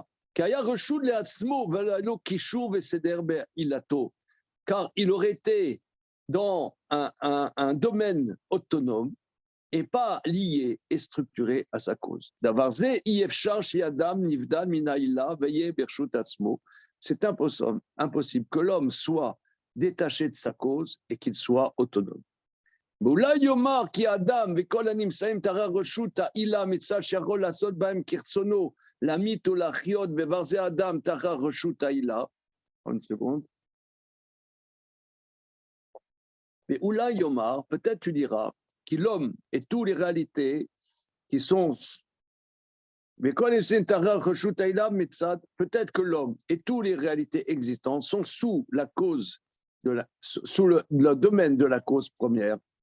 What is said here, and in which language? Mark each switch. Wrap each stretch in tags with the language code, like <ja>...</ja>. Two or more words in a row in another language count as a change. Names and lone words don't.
<fr>Car il aurait été dans un domaine autonome et pas lié et structuré à sa cause. C'est impossible que l'homme soit détaché de sa cause et qu'il soit autonome.</fr> <he>ואולי יאמר כי האדם וכל הנמצאים תחת רשות העילה מצד שיכול לעשות בהם כרצונו להמית ולהחיות בברזי האדם תחת רשות העילה.</he> <fr>Une seconde.</fr> <he>ואולי יאמר,</he> <fr>peut-être tu diras, que l'homme et toutes les réalités qui sont peut-être que l'homme et toutes les réalités existantes sont sous la cause sous le domaine de la cause première.</fr>